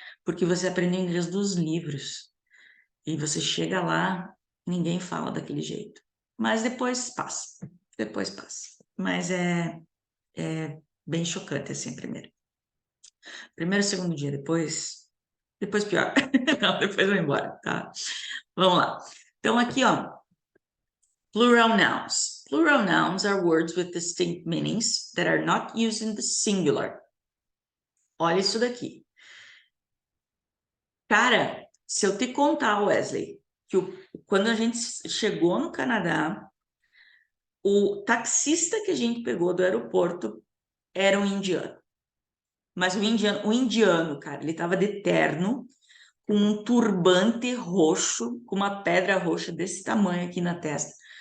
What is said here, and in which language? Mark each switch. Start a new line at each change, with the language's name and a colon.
Portuguese: Porque você aprende inglês dos livros. E você chega lá, ninguém fala daquele jeito. Mas depois passa. Depois passa. Mas é bem chocante assim, primeiro. Primeiro, segundo dia, depois pior. Não, depois vai embora, tá? Vamos lá. Então, aqui, ó, plural nouns.
English: Plural nouns are words with distinct meanings that are not used in the singular.
Portuguese: Olha isso daqui. Cara, se eu te contar, Wesley, que quando a gente chegou no Canadá, o taxista que a gente pegou do aeroporto era um indiano. Mas o indiano, cara, ele tava de terno, com um turbante roxo, com uma pedra roxa desse tamanho aqui na testa.